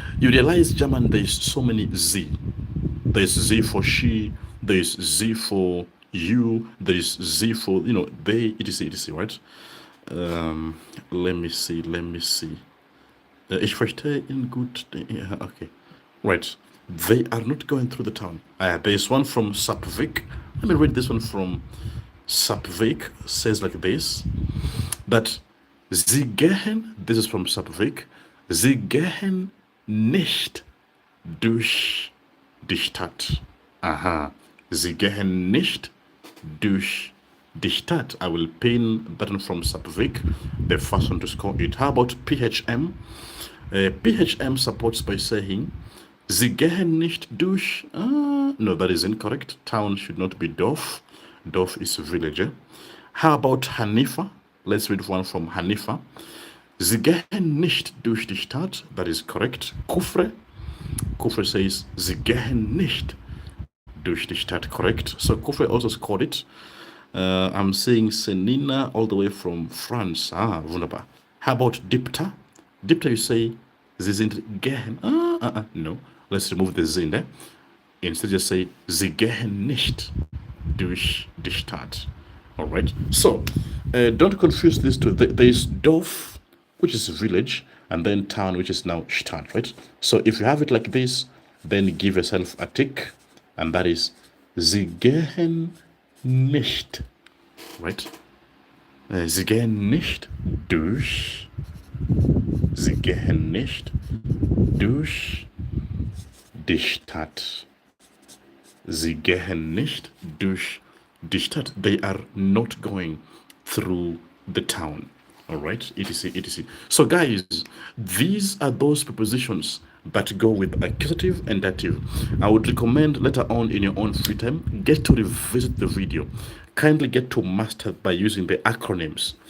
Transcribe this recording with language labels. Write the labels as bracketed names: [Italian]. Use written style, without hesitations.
[English] You realize German, there's so many Z. There's Z for she, there's Z for you, there's Z for, they, etc, right? Let me see. [German] Ich verstehe ihn gut. [English] Yeah, okay. Right. They are not going through the town. There's one from Subvic. Let me read this one from Subvic. Says like this, that [German] sie gehen, [English] this is from Subvic, [German] sie gehen nicht durch die Stadt. Sie gehen nicht durch die Stadt. [English] I will pin button from Subvic, the first one to score it. How about PHM? PHM supports by saying, [German] Sie gehen nicht durch. [English] No, that is incorrect. Town should not be Dorf. Dorf is villager. How about Hanifa? Let's read one from Hanifa. [German] Sie gehen nicht durch die Stadt. [English] That is correct. [German] Kufre. Kufre [English] says, [German] Sie gehen nicht durch die Stadt. [English] Correct. So Kufre also scored it. I'm seeing Senina all the way from France. Wunderbar. How about Dipta? Dipta, you say, [German] Sie sind gehen. [English] No. Let's remove the Sie in there. Instead, just say, [German] Sie gehen nicht durch die Stadt. [English] All right. So, don't confuse these two. There's Dorf, which is village, and then town, which is now Stadt, right? So, if you have it like this, then give yourself a tick, and that is, [German] Sie gehen nicht, [English] right? [German] Sie gehen nicht durch. Sie gehen nicht durch die Stadt. Sie gehen nicht durch die Stadt. [English] They are not going through the town. All right, etc, etc. So guys, these are those prepositions that go with accusative and dative. I would recommend later on in your own free time, get to revisit the video. Kindly get to master by using the acronyms.